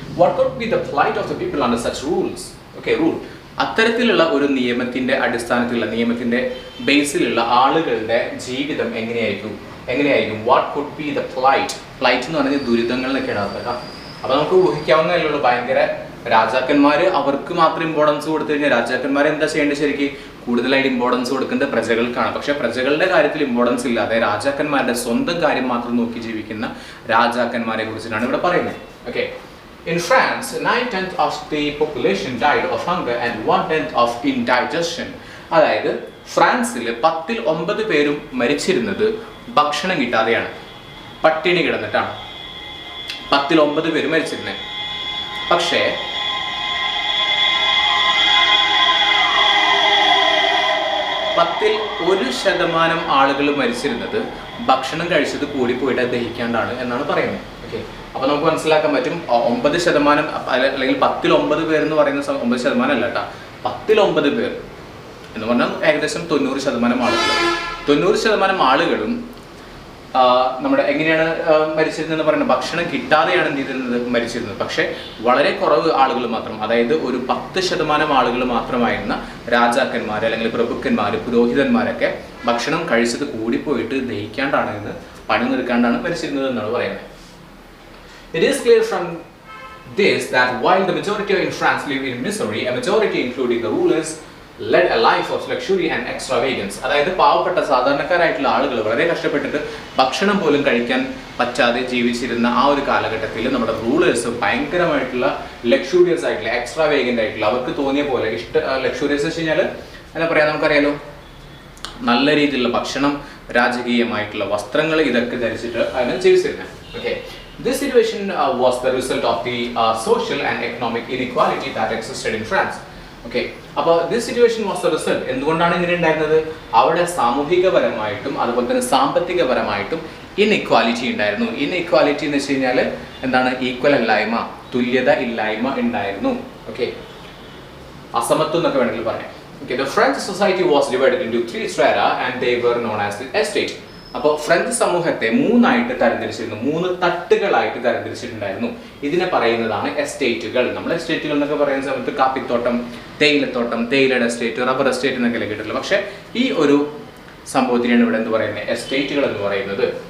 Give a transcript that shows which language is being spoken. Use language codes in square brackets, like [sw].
[en] What could be the plight of the people under such rules? Okay, rule. [ml] അത്തരത്തിലുള്ള ഒരു നിയമത്തിന്റെ അടിസ്ഥാനത്തിലുള്ള നിയമത്തിന്റെ ബേസിലുള്ള ആളുകളുടെ ജീവിതം എങ്ങനെയായിരിക്കും? [en] what could be the plight [ml] എന്ന് പറഞ്ഞാൽ ദുരിതങ്ങൾ എന്നൊക്കെയാണ് അർത്ഥം. അപ്പോൾ നമുക്ക് ഊഹിക്കാവുന്നതല്ലോ, ഭയങ്കര രാജാക്കന്മാര് അവർക്ക് മാത്രം ഇമ്പോർട്ടൻസ് കൊടുത്തു കഴിഞ്ഞാൽ രാജാക്കന്മാർ എന്താ ചെയ്യേണ്ടത്? ശരിക്കും കൂടുതലായിട്ട് ഇമ്പോർട്ടൻസ് കൊടുക്കേണ്ടത് പ്രജകൾക്കാണ്. പക്ഷെ പ്രജകളുടെ കാര്യത്തിൽ ഇമ്പോർട്ടൻസ് ഇല്ലാതെ രാജാക്കന്മാരുടെ സ്വന്തം കാര്യം മാത്രം നോക്കി ജീവിക്കുന്ന രാജാക്കന്മാരെ കുറിച്ചിട്ടാണ് ഇവിടെ പറയുന്നത്. [en] Okay, in France, 9/10 of the population died of hunger and 1/10 of indigestion. [ml] അതായത് ഫ്രാൻസിൽ 9 പേരും മരിച്ചിരുന്നത് ഭക്ഷണം കിട്ടാതെയാണ്, പട്ടിണി കിടന്നിട്ടാണ് 9 പേര് മരിച്ചിരുന്നത്. പക്ഷേ 1% ആളുകൾ മരിച്ചിരുന്നത് ഭക്ഷണം കഴിച്ചത് കൂടിപ്പോയിട്ട് ദഹിക്കാണ്ടാണ് എന്നാണ് പറയുന്നത്. ഓക്കെ, അപ്പോൾ നമുക്ക് മനസ്സിലാക്കാൻ പറ്റും 9% അല്ലെങ്കിൽ 9 പേരെന്ന് പറയുന്ന 9% അല്ല കേട്ടോ, 9 പേർ എന്ന് പറഞ്ഞാൽ ഏകദേശം 90% ആളുകൾ. 90% ആളുകളും നമ്മുടെ എങ്ങനെയാണ് മരിച്ചിരുന്നതെന്ന് പറയുന്നത് ഭക്ഷണം കിട്ടാതെയാണ് എന്ത് ചെയ്തിരുന്നത് മരിച്ചിരുന്നത്. പക്ഷേ വളരെ കുറവ് ആളുകൾ മാത്രം, അതായത് ഒരു 10% ആളുകൾ മാത്രമായിരുന്ന രാജാക്കന്മാർ അല്ലെങ്കിൽ പ്രഭുക്കന്മാർ പുരോഹിതന്മാരൊക്കെ ഭക്ഷണം കഴിച്ചത് കൂടിപ്പോയിട്ട് ദഹിക്കാണ്ടാണ് എന്ന് പണി നിൽക്കാണ്ടാണ് മരിച്ചിരുന്നത് എന്നാണ് പറയുന്നത്. [en] It is clear from this that while the majority in France live in misery, a majority including the rulers led a life of luxury and extravagance. [ml] അതായത് പാവപ്പെട്ട സാധാരണക്കാരായിട്ടുള്ള ആളുകൾ വളരെ കഷ്ടപ്പെട്ടിട്ട് ഭക്ഷണം പോലും കഴിക്കാൻ പറ്റാതെ ജീവിച്ചിരുന്ന ആ ഒരു കാലഘട്ടത്തിൽ നമ്മുടെ റൂളേഴ്സ് ഭയങ്കരമായിട്ടുള്ള ലക്ഷൂറിയസ് ആയിട്ടുള്ള എക്സ്ട്രാവേഗൻ്റ് ആയിട്ടുള്ള അവർക്ക് തോന്നിയ പോലെ ലക്ഷൂറിയസ് വെച്ച് കഴിഞ്ഞാൽ എന്താ പറയുക, നമുക്കറിയാലോ, നല്ല രീതിയിലുള്ള ഭക്ഷണം, രാജകീയമായിട്ടുള്ള വസ്ത്രങ്ങൾ, ഇതൊക്കെ ധരിച്ചിട്ട് അതിനെ ജീവിച്ചിരുന്നത്. [en] Okay, this situation was the result of the social and economic inequality that existed in France. [ml] Okay, അപ്പോൾ [en] This situation was the result. [ml] എന്തുകൊണ്ടാണ് ഇങ്ങനെ ഉണ്ടായിരുന്നത്? അവിടെ സാമൂഹികപരമായിട്ടും അതുപോലെ തന്നെ സാമ്പത്തികപരമായിട്ടും ഇൻഇക്വാലിറ്റി ഉണ്ടായിരുന്നു. ഇൻഇക്വാലിറ്റി എന്ന് വെച്ച് കഴിഞ്ഞാൽ എന്താണ്? ഈക്വൽ അല്ലായ്മ, തുല്യത ഇല്ലായ്മ ഉണ്ടായിരുന്നു. ഓക്കെ, അസമത്വം എന്നൊക്കെ വേണമെങ്കിൽ പറയാം. [en] Okay, the French society was divided into 3 strata and they were known as the estate. [ml] അപ്പോൾ ഫ്രഞ്ച് സമൂഹത്തെ 3 ആയിട്ട് തരംതിരിച്ചിരുന്നു, 3 തട്ടുകളായിട്ട് തരംതിരിച്ചിട്ടുണ്ടായിരുന്നു. ഇതിനെ പറയുന്നതാണ് എസ്റ്റേറ്റുകൾ. നമ്മൾ എസ്റ്റേറ്റുകൾ എന്നൊക്കെ പറയുന്ന സമയത്ത് കാപ്പിത്തോട്ടം, തേയിലത്തോട്ടം, തേയിലയുടെ എസ്റ്റേറ്റ്, റബ്ബർ എസ്റ്റേറ്റ് എന്നൊക്കെ കേട്ടിട്ടുള്ളൂ. പക്ഷേ ഈ ഒരു സംഭവത്തിനാണ് ഇവിടെ എന്ത് പറയുന്നത്? എസ്റ്റേറ്റുകൾ എന്ന് പറയുന്നത്.